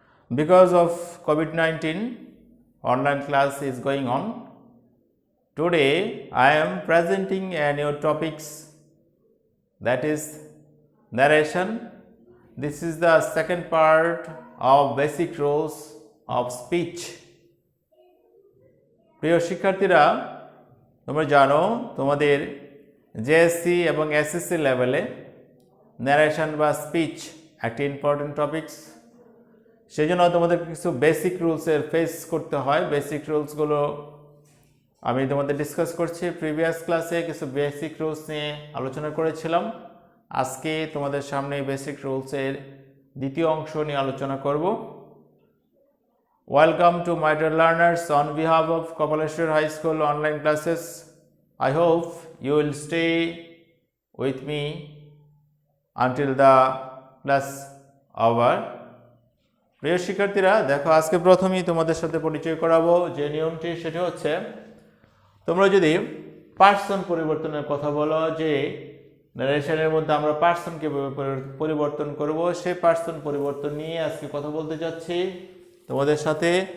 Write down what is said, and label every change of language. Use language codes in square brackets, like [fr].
[en] Because of COVID-19, online class is going on. Today, I am presenting a new topics, that is narration. This is the second part of basic rules of speech. [bn] প্রিয় শিক্ষার্থীরা, তোমরা জানো তোমাদের JSC এবং SSC লেভেলে narration বা speech একটি important topics. সেই জন্য তোমাদের কিছু বেসিক রুলসের ফেস করতে হয়। বেসিক রুলসগুলো আমি তোমাদের ডিসকাস করছি। প্রিভিয়াস ক্লাসে কিছু বেসিক রুলস নিয়ে আলোচনা করেছিলাম। আজকে তোমাদের সামনে বেসিক রুলসের দ্বিতীয় অংশ নিয়ে আলোচনা করব। [en] Welcome to my dear learners on behalf of Kapaleshwar High School online classes. I hope you will stay with me until the class over. [bn] প্রিয় শিক্ষার্থীরা, দেখো আজকে প্রথমেই তোমাদের সাথে পরিচয় করাবো যে নিয়মটি, সেটি হচ্ছে তোমরা যদি পার্সন পরিবর্তনের কথা বলো, যে নারেশনের মধ্যে আমরা পার্সনকে পরিবর্তন করব, সেই পার্সন পরিবর্তন নিয়ে আজকে কথা বলতে যাচ্ছি তোমাদের সাথে।